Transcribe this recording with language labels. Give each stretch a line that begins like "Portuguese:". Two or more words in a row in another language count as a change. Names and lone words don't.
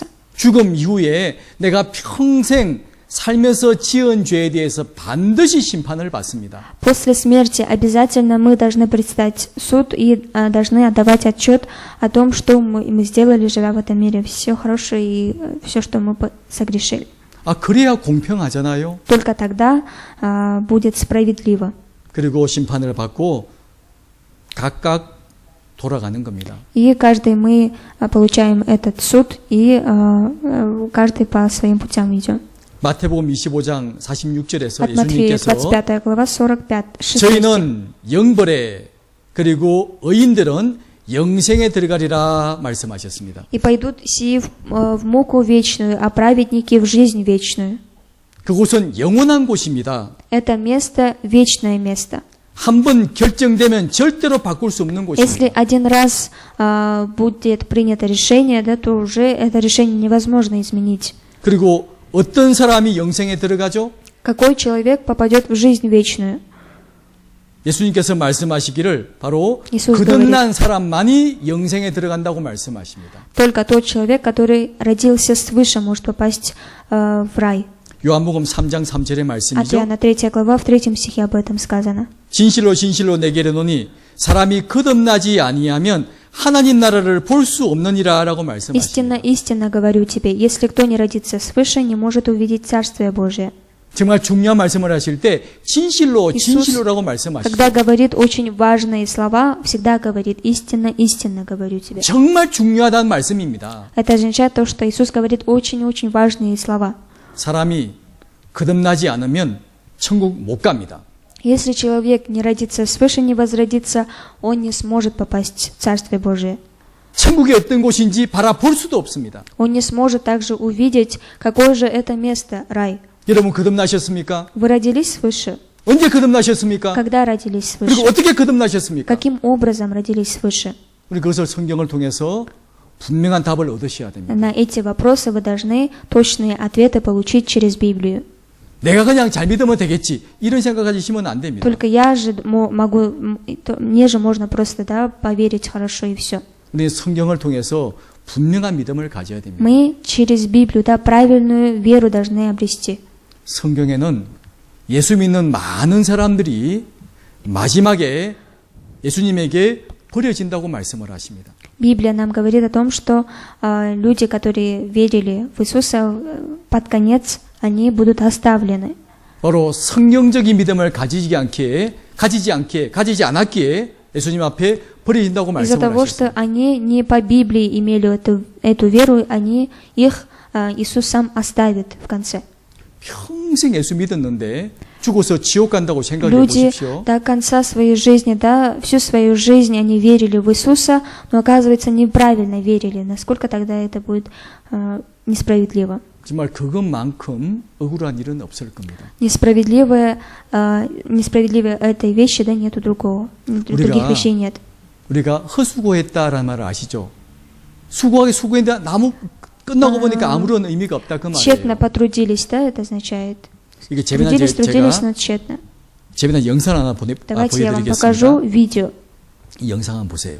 Korean: 죽음 이후에 내가 평생 살면서 지은 죄에 대해서 반드시 심판을 받습니다.
Russian: После смерти обязательно мы должны предстать в суд и должны отдавать отчет о том, что мы сделали, живя в этом мире, все хорошее и все, что мы согрешили.
Korean: 그래야 공평하잖아요.
Russian: Только тогда будет справедливо.
Korean: 그리고 심판을 받고 각각 돌아가는 겁니다.
Russian: И каждый мы получаем этот суд, и каждый по своим путям идем.
Korean: 마태복음 25장 46절에서
Russian: От Матфея,
Korean: 예수님께서
Russian: 25 глава, 45, 6
Korean: 저희는 영벌에 그리고 의인들은 영생에 들어가리라 말씀하셨습니다.
Russian: И пойдут сии в муку вечную, а праведники в жизнь вечную.
Korean: 그곳은 영원한 곳입니다.
Russian: Это место – вечное место.
Korean: 한 번 결정되면 절대로 바꿀 수 없는
Russian: Если
Korean: 곳입니다.
Russian: один раз будет принято решение, да, то уже это решение невозможно изменить.
Korean: 그리고 어떤 사람이 영생에 들어가죠?
Russian: Какой человек попадет в жизнь вечную?
Korean: 예수님께서 말씀하시기를 바로 이수스 거듭난 사람만이 영생에 들어간다고 말씀하십니다.
Russian: Только тот человек, который родился свыше, может попасть в рай.
Korean: 요한복음 3장 3절의
Russian: От
Korean: 말씀이죠.
Russian: Иоанна 3 глава, в 3 стихе об этом сказано.
Korean: 진실로 진실로 내게 이르노니 사람이 거듭나지 아니하면 하나님 나라를 볼 수 없느니라라고 말씀하십니다.
Russian: Истинно, истинно говорю тебе, если кто не родится свыше, не может увидеть Царствие Божие.
Korean: 정말 중요한 말씀을 하실 때 진실로 진실로라고 말씀하십니다.
Russian: Когда говорит очень важные слова, всегда говорит истинно, истинно говорю тебе.
Korean: 정말 중요하다는 말씀입니다.
Russian: Это означает то, что Иисус говорит очень-очень важные слова.
Korean: 사람이 거듭나지 않으면 천국 못 갑니다.
Russian: Если человек не родится свыше, не возродится, он не сможет попасть в Царствие Божие.
Korean: 천국이 어떤 곳인지 바라볼 수도 없습니다.
Russian: Он не сможет также увидеть, какое же это место, рай.
Korean: 여러분 거듭나셨습니까?
Russian: Вы родились свыше?
Korean: 언제 거듭나셨습니까?
Russian: Когда родились
Korean: 그리고
Russian: свыше?
Korean: 어떻게 거듭나셨습니까?
Russian: Каким образом родились свыше?
Korean: 우리 그것을 성경을 통해서 분명한 답을 얻으셔야 됩니다.
Russian: На эти вопросы вы должны точные ответы получить через Библию.
Korean: 내가 그냥 잘 믿으면 되겠지 이런 생각 가지시면 안 됩니다.
Russian: Только я же могу, мне же можно просто, да, поверить хорошо и все.
Korean: 우리 성경을 통해서 분명한 믿음을 가져야 됩니다.
Russian: Мы через Библию, да, правильную веру должны обрести.
Korean: 성경에는 예수 믿는 많은 사람들이 마지막에 예수님에게 버려진다고 말씀을 하십니다.
Russian: Библия нам говорит о том, что люди, которые верили в Иисуса, под конец они будут оставлены.
Korean: 바로 성경적인 믿음을 가지지 않았기에 예수님 앞에 버려진다고
Russian: Из-за
Korean: 말씀을
Russian: того,
Korean: 하셨습니다.
Russian: что они не по Библии имели эту веру, их Иисус сам оставит в конце.
Korean: 평생 예수 믿었는데 죽어서 지옥 간다고 생각해
Russian: Люди
Korean: 보십시오.
Russian: до конца своей жизни, да, всю свою жизнь они верили в Иисуса, но оказывается неправильно верили. Насколько тогда это будет несправедливо?
Korean: 정말 그것만큼 억울한 일은 없을 겁니다.
Russian: Несправедливое этой вещи, да, нету другого. Других вещей нет.
Korean: 우리가 허수고했다라는 말을 아시죠? 수고했는데 나무 끝나고 보니까 아무런 의미가 없다 그
Russian: Тщетно
Korean: 말이에요.
Russian: потрудились, да, это означает.
Korean: 이게 재미난
Russian: Трудились, но тщетно.
Korean: 재미난 영상 하나
Russian: Давайте я вам покажу
Korean: 보여드리겠습니다.
Russian: видео.
Korean: 이 영상 한번 보세요.